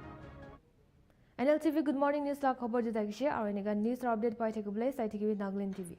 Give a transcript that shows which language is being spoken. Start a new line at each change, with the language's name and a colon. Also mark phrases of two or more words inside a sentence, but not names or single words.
Naga Pidgin: Nltv
English: Good Morning News
Naga Pidgin: la khobor de takishe aru enega
English: news update
Naga Pidgin: pai thakibole sai thakibi Nagaland TV